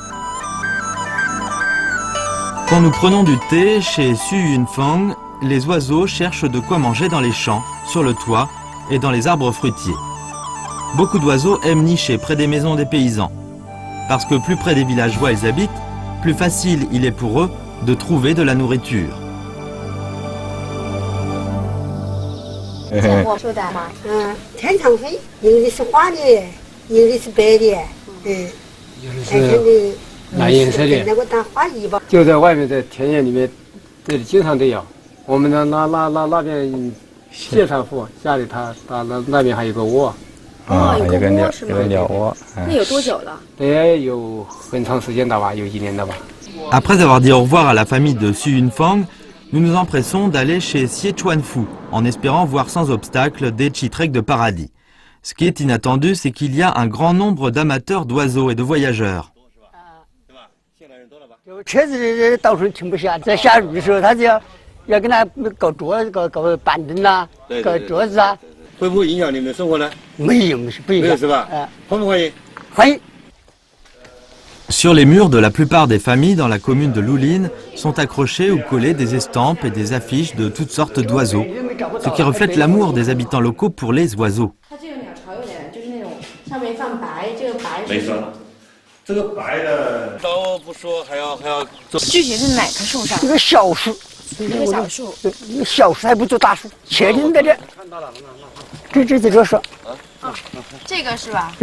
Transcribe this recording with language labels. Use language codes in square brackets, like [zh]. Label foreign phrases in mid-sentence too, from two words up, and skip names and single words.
[fr] Quand nous prenons du thé chez Su Yunfang, les oiseaux cherchent de quoi manger dans les champs, sur le toit et dans les arbres fruitiers. Beaucoup d'oiseaux aiment nicher près des maisons des paysans. Parce que plus près des villageois ils habitent, plus facile il est pour eux de trouver de la nourriture. [zh] 见过绶带吗？天上飞，有的是花的，有的是白的，有的是蓝颜色的，那个当花衣吧。就在外面，在田野里面，这里经常都有。我们那边谢山户家里，他那边还有个窝。有个窝是吗？有个鸟窝。那有多久了？得有很长时间了吧，有1年了吧。 [fr] Après avoir dit au revoir à la famille de Su Yunfang, nous nous empressons d'aller chez Xie Chuanfu, en espérant voir sans obstacle des chitreks de paradis. Ce qui est inattendu, c'est qu'il y a un grand nombre d'amateurs d'oiseaux et de voyageurs. [zh] 车子到处停不下，在下雨的时候，他就要跟他搞桌子、搞板凳啦，搞桌子啊。会不会影响你们的生活呢？没有，不影响，是吧？欢不欢迎？欢迎。 [fr] Sur les murs de la plupart des familles dans la commune de Loulin sont accrochés ou collés des estampes et des affiches de toutes sortes d'oiseaux ce qui reflète l'amour des habitants locaux pour les oiseaux. [zh] 这个白的都不说，还要具体是哪棵树上？这个小树，这个小树，对，小树还不做大树，前天在这，这树，这个是吧？